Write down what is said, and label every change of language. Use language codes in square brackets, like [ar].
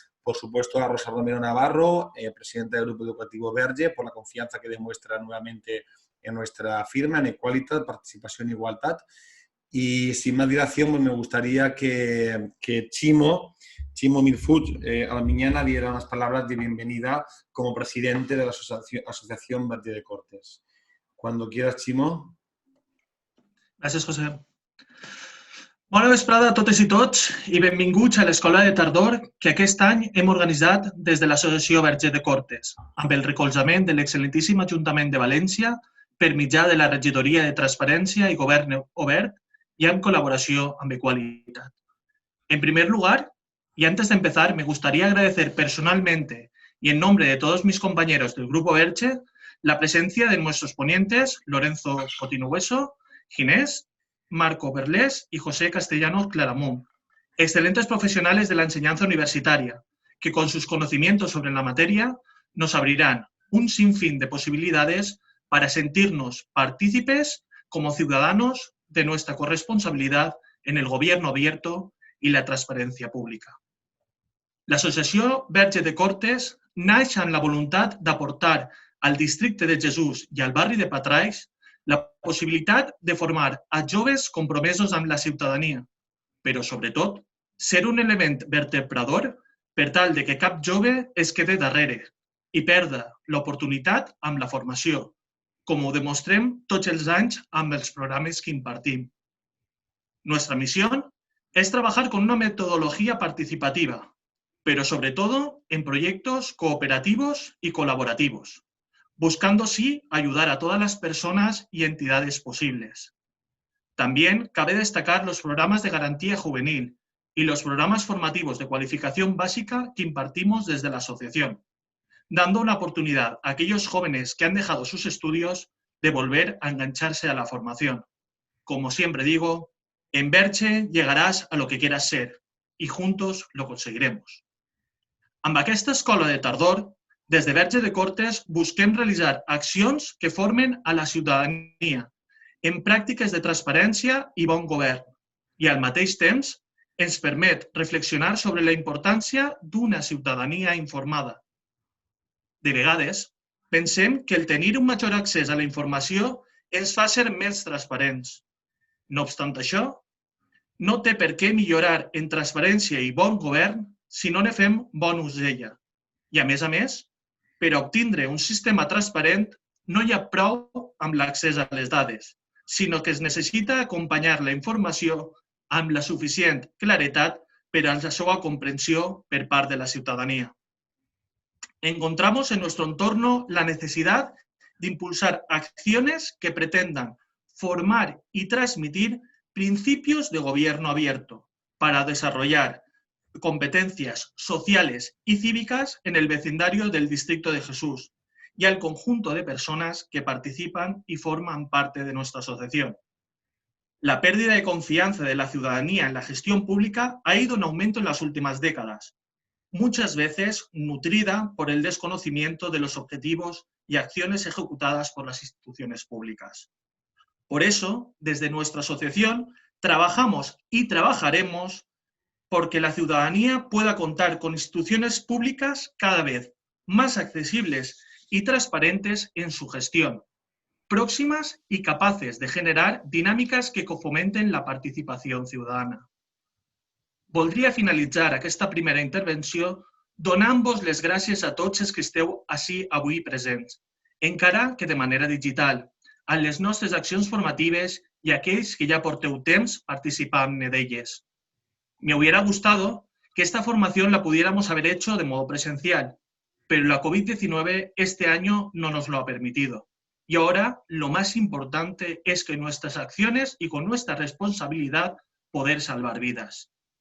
[es] Por supuesto, a Rosa Romero Navarro, presidenta del Grupo Educativo Verge, por la confianza que demuestra nuevamente en nuestra firma, en Equalitat, Participación e Igualtat. Y sin más dilación, pues me gustaría que Chimo Mirfuch a la mañana diera unas palabras de bienvenida como presidente de la Asociación Verge de Cortes. Cuando quieras, Chimo. [ca] Gràcies, José. Bona vesprada a totes i tots i benvinguts a l'Escola de Tardor que aquest any hem organitzat des de l'Associació Verge de Cortes, amb el recolzament de l'excel·lentíssim Ajuntament de València per mitjà de la Regidoria de Transparència y Govern Obert y [es] en colaboración [ca] amb Equalitat. [es] En primer lugar, y antes de empezar, me gustaría agradecer personalmente y en nombre de todos mis compañeros del Grupo Verge la presencia de nuestros ponentes Lorenzo Cotino Hueso, Ginés, Marco Berlés y José Castellano Claramunt, excelentes profesionales de la enseñanza universitaria, que con sus conocimientos sobre la materia nos abrirán un sinfín de posibilidades para sentirnos partícipes como ciudadanos de nuestra corresponsabilidad en el gobierno abierto y la transparencia pública. [ca] L'Associació Verge de Cortes naix amb la voluntat d'aportar al districte de Jesús i al barri de Patraix la possibilitat de formar a joves compromesos amb la ciutadania, però, sobretot, ser un element vertebrador per tal de que cap jove es quede darrere i perda l'oportunitat amb la formació, com ho demostrem tots els anys amb els programes que impartim. [es] Nuestra misión es trabajar con una metodología participativa, pero sobre todo en proyectos cooperativos y colaborativos, buscando así ayudar a todas las personas y entidades posibles. También cabe destacar los programas de garantía juvenil y los programas formativos de cualificación básica que impartimos desde la asociación, dando una oportunidad a aquellos jóvenes que han dejado sus estudios de volver a engancharse a la formación. Como siempre digo, en Verge llegarás a lo que quieras ser y juntos lo conseguiremos. [ca] Amb aquesta escola de tardor, des de Verge de Cortes busquem realitzar accions que formen a la ciutadania en pràctiques de transparència i bon govern i al mateix temps ens permet reflexionar sobre la importància d'una ciutadania informada. De vegades, pensem que el tenir un major accés a la informació ens fa ser més transparents. No obstant això, no té per què millorar en transparència i bon govern si no ne fem bon ús d'ella. I, a més, per a obtindre un sistema transparent no hi ha prou amb l'accés a les dades, sinó que es necessita acompanyar la informació amb la suficient claretat per a la seva comprensió per part de la ciudadanía. [es] Encontramos en nuestro entorno la necesidad de impulsar acciones que pretendan formar y transmitir principios de gobierno abierto para desarrollar competencias sociales y cívicas en el vecindario del Distrito de Jesús y al conjunto de personas que participan y forman parte de nuestra asociación. La pérdida de confianza de la ciudadanía en la gestión pública ha ido en aumento en las últimas décadas. muchas veces nutrida por el desconocimiento de los objetivos y acciones ejecutadas por las instituciones públicas. Por eso, desde nuestra asociación, trabajamos y trabajaremos porque la ciudadanía pueda contar con instituciones públicas cada vez más accesibles y transparentes en su gestión, próximas y capaces de generar dinámicas que fomenten la [ca] participació ciutadana. Voldria finalitzar aquesta primera intervenció donant-vos les gràcies a tots els que esteu ací avui presents, encara que de manera digital, en les nostres accions formatives y aquells que ya porteu temps participant d'elles. [es] Me hubiera gustado que esta formación la pudiéramos haber hecho de modo presencial, pero la COVID-19 este año no nos lo ha permitido. Y ahora lo más importante es que nuestras acciones y con nuestra responsabilidad poder salvar vidas.